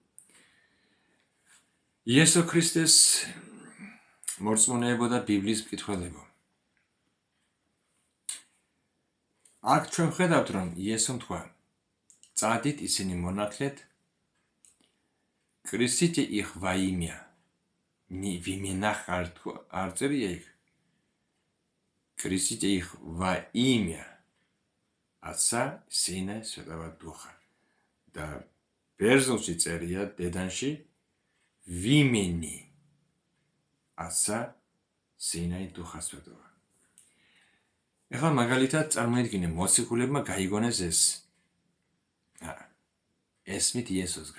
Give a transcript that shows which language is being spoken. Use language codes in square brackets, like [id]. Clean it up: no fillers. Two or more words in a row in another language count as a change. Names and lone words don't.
[ka] იესო ქრისტეს მორწმუნეებო და ბიბლიის მკითხველებო აქ ჩვენ ხედავთ რომ იესომ თქვა წადით ისინი მონათლეთ კრისიტი [ru] их во имя в именах [ka] არ წერია იქ [ru] крестите их во имя Отца, Сына и Святого Духа. Да [ka] ბერძნულში წერია დედანში [ru] в имени Отца, Сына и Духа Святого. [ka] ეხლა მაგალითად წარმოიდგინე მოციქულებმა გაიგონეს ეს ესმით იესოსგან.